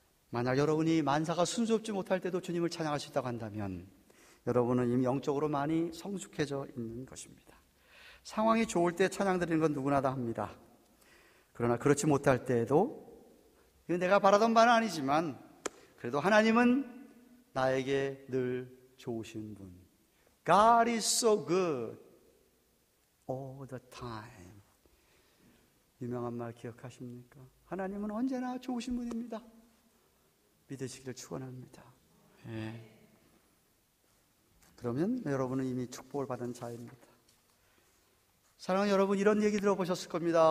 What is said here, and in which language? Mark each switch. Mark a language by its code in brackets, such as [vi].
[ko] 만약 여러분이 만사가 순조롭지 못할 때도 주님을 찬양할 수 있다고 한다면 여러분은 이미 영적으로 많이 성숙해져 있는 것입니다. 상황이 좋을 때 찬양 드리는 건 누구나 다 합니다. 그러나 그렇지 못할 때에도, 이건 내가 바라던 바는 아니지만 그래도 하나님은 나에게 늘 좋으신 분. [en] God is so good all the time. [ko] 유명한 말 기억하십니까? 하나님은 언제나 좋으신 분입니다. 믿으시기를 축원합니다. 그러면 여러분은 이미 축복을 받은 자입니다. 사랑하는 여러분, 이런 얘기 들어보셨을 겁니다.